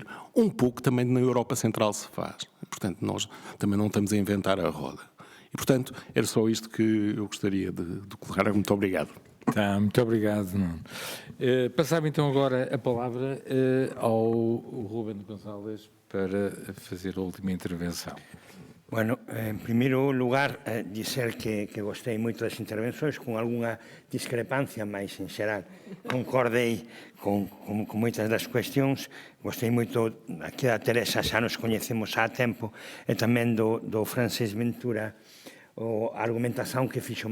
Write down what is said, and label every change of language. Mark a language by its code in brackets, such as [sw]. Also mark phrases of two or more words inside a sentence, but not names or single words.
[pt] Um pouco também na Europa Central se faz. Portanto, nós também não estamos a inventar a roda. E, portanto, era só isto que eu gostaria de colocar. Muito obrigado. Tá, muito obrigado, Nuno. Passava então agora a palavra ao Rubén González para fazer a última intervenção. [gl] Bueno, en primeiro lugar, dizer que gostei moito das intervenções, con algunha discrepancia, mas en xeral concordei con moitas das cuestións. Gostei moito aquí da Teresa, xa nos coñecemos há tempo, e tamén do Francés Ventura, a argumentación que fixo.